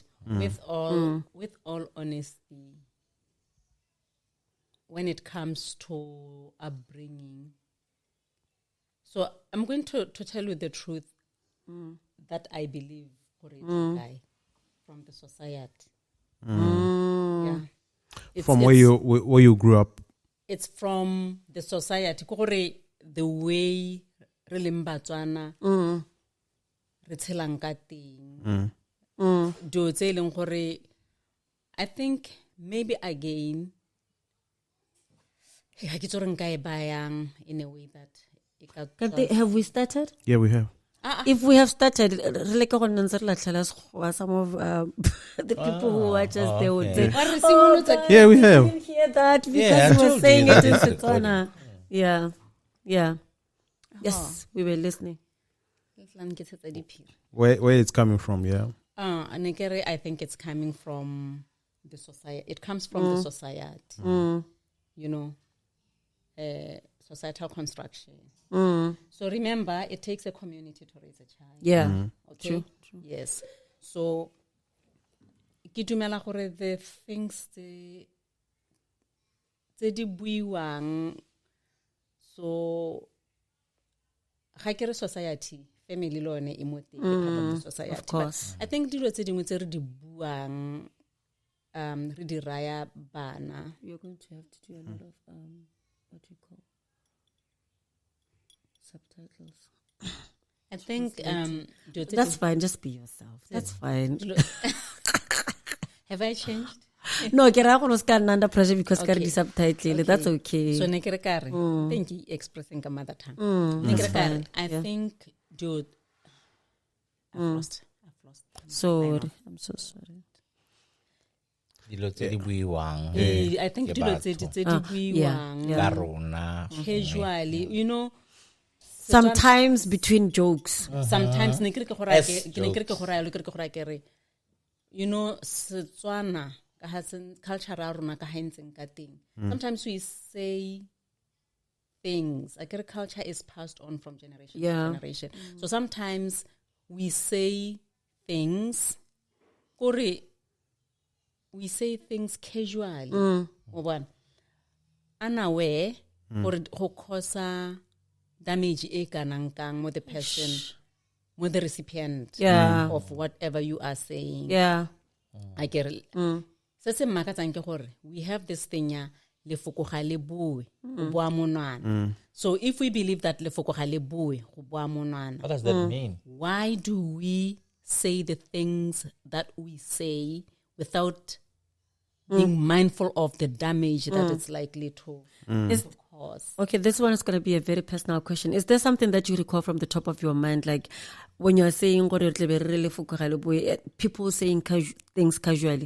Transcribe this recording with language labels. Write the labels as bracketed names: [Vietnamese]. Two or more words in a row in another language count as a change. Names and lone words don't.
[English] With all honesty, when it comes to upbringing, so I'm going to tell you the truth that I believe for a guy from the society. Yeah, From where you grew up. It's from the society. The way [Tswana] re leng Batswana re tshelang ka teng. Dilo tse leng gore [English] I think maybe again [Tswana] ha ke tso re nka e bayang [English] in a way that Have we started? Yeah, we have. If we have started, some of the people who watch us, they would say, Yeah, we have. I didn't hear that because we were saying it in Setswana. Yeah. Yes, we were listening. Where it's coming from, yeah. I think it's coming from the society. It comes from the society. You know, societal construction. So remember, it takes a community to raise a child. Yeah. Okay. True. Yes. So, [Tswana] ke dumela gore [English] the things [Tswana] tse di buiwang, so ga ke re society, family lo ne emote [English] part of the society. Of course. But I think [Tswana] dilo tse dingwe tse re di buang re di raya bana. [English] You're going to have to do a lot of what do you call subtitles. I think That's fine. Just be yourself. That's fine. Have I changed? No, get out under pressure because Okay. okay. Subtitle. That's okay. [Tswana] So ne kere kare, [English] thank you expressing ka mother tongue. [Tswana] Ne kere kare, [English] I think dude, I've lost. Sorry. I'm so sorry. [Tswana] dilo tse di buiwang. [English] I think [Tswana] dilo tse di buiwang Ka rona. [English] casually, you know. Sometimes between jokes. [Tswana] Sometimes ne kere ke gore [English] As [Tswana] kere [English] you know [Tswana] Setswana ka ha culture ya rona ka ha ntseng ka teng. [English] Sometimes we say things. Agriculture is passed on from generation to generation. So sometimes we say things, we say things casually. Unaware or ho cause damage [Tswana] e kanang kang mo [English] the person, mo the recipient of whatever you are saying. Yeah. I get it. [Tswana] Se se makatsang ke gore [English] we have this thing [Tswana] ya lefoko ga le bue go bua monwana. [English] So if we believe that [Tswana] lefoko ga le bue go bua monwana, [English] What does that mean? why do we say the things that we say without being mindful of the damage that it's likely to cause? Okay, this one is going to be a very personal question. Is there something that you recall from the top of your mind, like when you're saying people saying things casually?